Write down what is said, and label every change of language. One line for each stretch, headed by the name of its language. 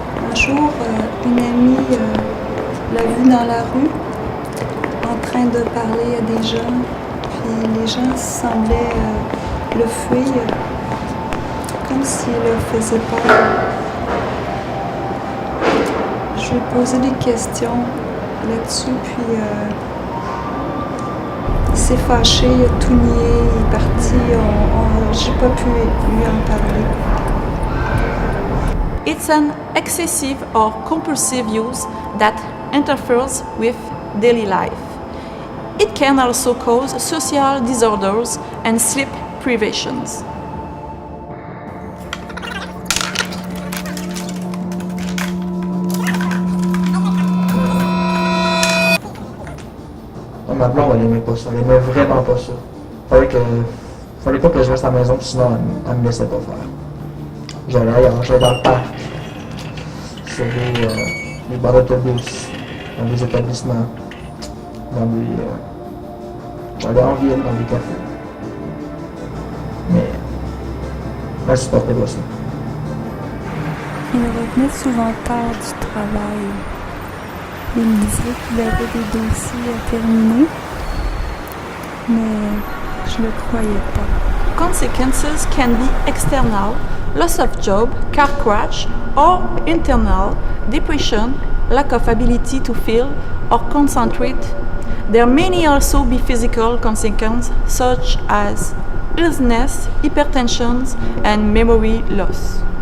French: Un jour, une amie l'a vu dans la rue, en train de parler à des gens, puis les gens semblaient le fuir, comme s'il leur faisait peur. Je lui ai posé des questions là-dessus, puis il s'est fâché, il a tout nié, il est parti, j'ai pas pu lui en parler.
English: It's an excessive or compulsive use that interferes with daily life. It can also cause social disorders and sleep privations.
French: Ma blonde, elle aimait pas ça. Elle aimait vraiment pas ça. Fallait pas que je reste à la maison, sinon elle me laissait pas faire. J'allais ailleurs, j'allais dans le parc, sur les bars d'autobus, dans des établissements, j'allais en ville, dans des cafés. Mais elle supportait pas ça. Il revenait souvent tard du travail. Il me disait qu'il avait des dossiers à terminer, mais je le croyais pas.
English: Consequences can be external, loss of job, car crash, or internal, depression, lack of ability to feel or concentrate. There may also be physical consequences such as illness, hypertension, and memory loss.